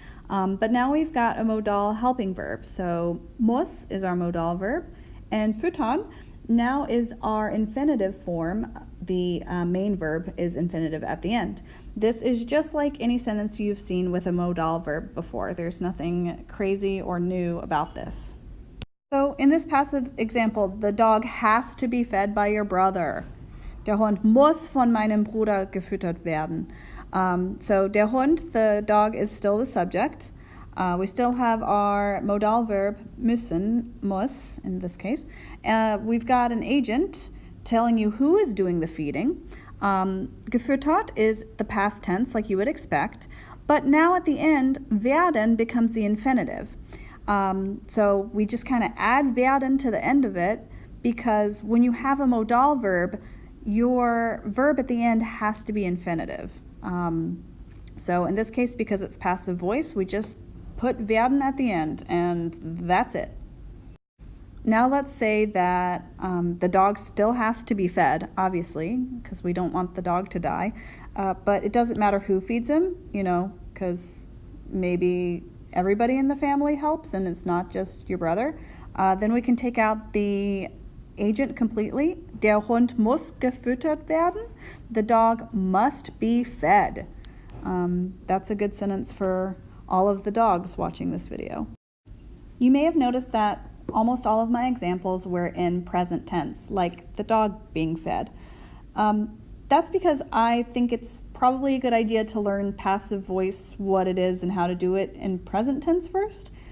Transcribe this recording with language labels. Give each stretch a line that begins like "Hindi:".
English: But now we've got a modal helping verb. So muss is our modal verb, and füttern now is our infinitive form. The main verb is infinitive at the end. This is just like any sentence you've seen with a modal verb before. There's nothing crazy or new about this. So in this passive example, the dog has to be fed by your brother.
German: Der Hund muss von meinem Bruder gefüttert werden.
English: So
German: der Hund,
English: the dog, is still the subject. We still have our modal verb müssen, muss in this case. We've got an agent telling you who is doing the feeding. Gefüttert is the past tense like you would expect, but now at the end, werden becomes the infinitive. So we just kind of add werden to the end of it, because when you have a modal verb, your verb at the end has to be infinitive. So in this case, because it's passive voice, we just put werden at the end, and that's it. Now let's say that the dog still has to be fed, obviously, because we don't want the dog to die. But it doesn't matter who feeds him, because maybe everybody in the family helps and it's not just your brother. Then we can take out the agent completely.
German: Der Hund muss gefüttert werden.
English: The dog must be fed. That's a good sentence for all of the dogs watching this video. You may have noticed that almost all of my examples were in present tense, like the dog being fed. That's because I think it's probably a good idea to learn passive voice, what it is and how to do it in present tense first.